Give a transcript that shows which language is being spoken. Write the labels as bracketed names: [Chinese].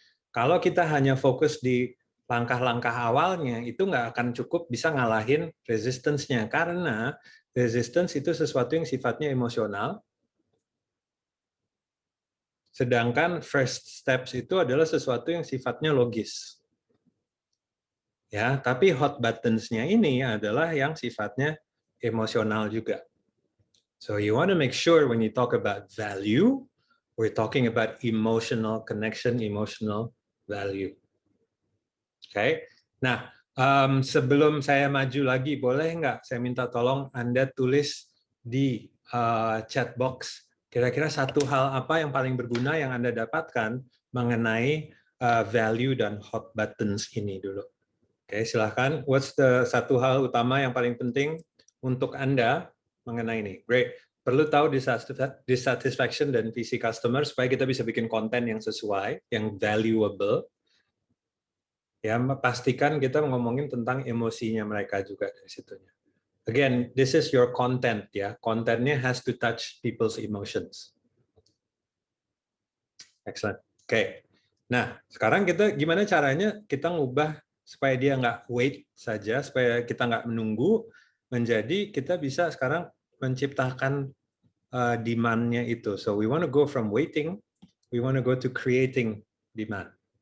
[Indonesian] Kalau kita hanya fokus di langkah-langkah awalnya, itu nggak akan cukup bisa ngalahin resistance-nya, karena resistance itu sesuatu yang sifatnya emosional, sedangkan first steps itu adalah sesuatu yang sifatnya logis. Ya, tapi hot buttons-nya ini adalah yang sifatnya emosional juga. [English] So you want to make sure when you talk about value, we're talking about emotional connection, emotional value. [Indonesian] Oke. Okay? Nah, sebelum saya maju lagi, boleh nggak saya minta tolong Anda tulis di chat box kira-kira satu hal apa yang paling berguna yang Anda dapatkan mengenai value dan hot buttons ini dulu. Oke, silahkan. [English] What's the [Indonesian] satu hal utama yang paling penting untuk Anda mengenai ini? Great. Perlu tahu dissatisfaction dan visi customer supaya kita bisa bikin konten yang sesuai, yang valuable. Ya, pastikan kita ngomongin tentang emosinya mereka juga dari situnya. [English] Again, this is your content ya. Kontennya has to touch people's emotions. Excellent. Oke. [Indonesian] Nah, sekarang kita gimana caranya kita ngubah supaya dia nggak wait saja, supaya kita nggak menunggu, menjadi kita bisa sekarang menciptakan demand-nya itu. [English] So we want to go from waiting, we want to go to creating demand.